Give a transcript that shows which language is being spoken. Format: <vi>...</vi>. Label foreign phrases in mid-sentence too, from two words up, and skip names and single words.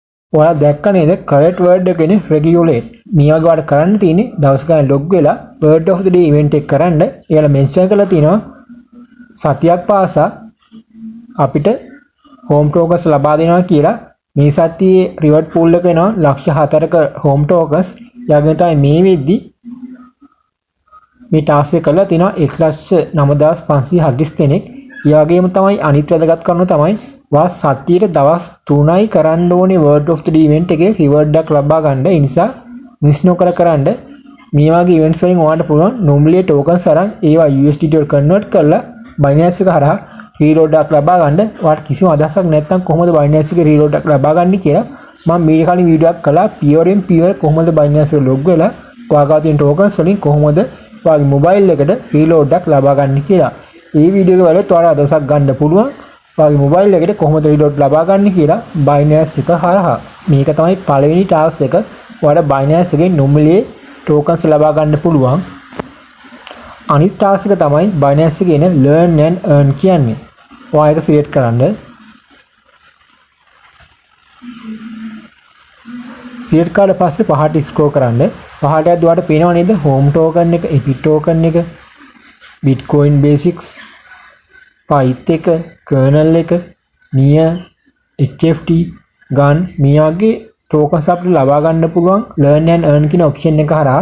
<si>ඔයාලා දැක්ක නේද</si> <en>correct word</en> <si>එක කියන්නේ regulate. මේ වගේ වාට කරන්න තියෙන්නේ දවස් ගානේ log වෙලා</si> <en>word of the day event</en> <si>එක කරන්න. එයාලා mention කරලා තිනවා සතියක් පාසා අපිට</si> <en>home tokens</en> <si>ලබා දෙනවා කියලා. මේ සතියේ</si> <en>reward pool</en> <si>එක එනවා ලක්ෂ 4ක</si> <en>home tokens.</en> <si>යාගෙන තමයි මේ වෙද්දි මේ ටාස්ක් එක කරලා තිනවා 1,9540 දෙනෙක්. ඒ වගේම තමයි අනිත් වැදගත් කරුණ තමයි වා සතියේ දවස් 3යි කරන්න ඕනේ</si> <en>word of the day event</en> <si>එකේ reward එකක් ලබා ගන්න. ඒ නිසා මිස් නොකර කරන්න. මේ වගේ events වලින් ඔයාලට පුළුවන්</si> <en>normally tokens</en> <si>අරන් ඒවා USDT වලට convert කරලා Binance එක හරහා reward එකක් ලබා ගන්න. ඔයාලට කිසිම අදහසක් නැත්නම් කොහොමද Binance එකේ reward එකක් ලබා ගන්න කියලා මම මේ කලින් වීඩියෝ එකක් කළා. pure කොහොමද Binance එක log වෙලා ඔයාගා තියෙන tokens වලින් කොහොමද ඔයාගේ mobile එකට reward එකක් ලබා ගන්න කියලා. මේ වීඩියෝ එක බලද්දී ඔයාලා අදහසක් ගන්න පුළුවන්. ඔයාගේ mobile එකට කොහොමද reward ලබා ගන්න කියලා Binance එක හරහා. මේක තමයි පළවෙනි ටාස්ක් එක. ඔයාලා Binance එකෙන්</si> <en>normally tokens</en> <si>ලබා ගන්න පුළුවන්. අනිත් ටාස්ක් එක තමයි Binance එකේ එන</si> <en>learn and earn</en> <si>කියන්නේ. ඔයා ඒක select කරන්න. select කරලා පස්සේ පහට scroll කරන්න. පහට යද්දී ඔයාලට පේනව නේද</si> <en>home token</en> <si>එක,</si> <en>epic token</en> <si>එක,</si> <en>bitcoin basics,</en> <si>pyth එක, kernel එක, nia, hft, gun මේ වගේ tokens අපිට ලබා ගන්න පුළුවන්</si> <en>learn and earn</en> <si>කියන option එක හරහා.</si>